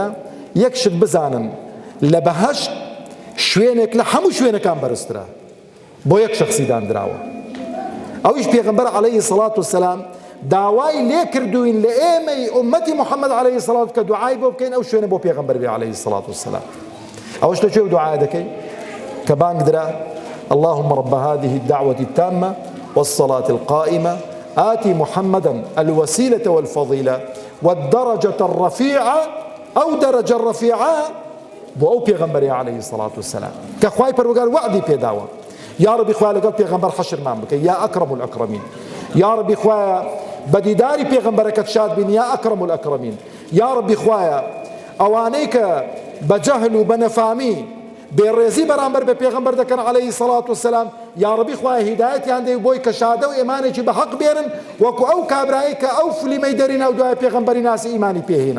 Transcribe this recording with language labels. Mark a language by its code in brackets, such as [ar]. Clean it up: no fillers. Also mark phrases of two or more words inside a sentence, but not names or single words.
[ckb] یەک شت بزانن لە بەهەشت شوێنێک لە هەموو شوێنەکان بەرزترە بۆ یەک شەخسی دانراوە، ئەویش پێغەمبەر [ar] عەلەیهی سەڵات وەسەلام [ckb] داوای لێ کردوین لە ئێمەی ئومەتی محەممەد [ar] عەلەیهی سەڵات [ckb] کە دوعای بۆ بکەین ئەو شوێنە بۆ پێغەمبەر بێ [ar] عەلەیهی سەڵات وەسەلام. [ckb] ئەوەش لە کوێ دوعای دەکەی کە بانگ درا [ar] اللهم رب هذه الدعوة التامة والصلاة القائمة آتي محمدا الوسيلة والفضيلة والدرجة الرفيعة أو درجة الرفيعة [ckb] بۆ ئەو پێغەمبەری [ar] عەلەیهی سەڵات وەسەلام [ckb] کە خوای پەروەردگار وعدی پێداوە. یا ڕەبی خوای لەگەڵ پێغەمبەر حەشرمان بکەی [ar] یا ئەکرەم الئەکرەمین. [ckb] یا ڕەبی خوایە بە دیداری پێغەمبەرەکەت شاد بین [ar] یا ئەکرەم الئەکرەمین. [ckb] یا ڕەبی خوایە ئەوانەی کە بە جەهل و بە نەفامی بێڕێزی بەرامبەر بە پێغەمبەر دەکەن [ar] عەلەیهی سەڵات وەسەلام [ckb] یا ڕەبی خوایە هیدایەتیان دەی بۆی کە شادە و ئێمانێکی بە حەق بێنن وەکو ئەو کابرایی کە ئەو فلیمەی دەرێنا و دوای پێغەمبەری ناسی ئیمانی پێهێنا.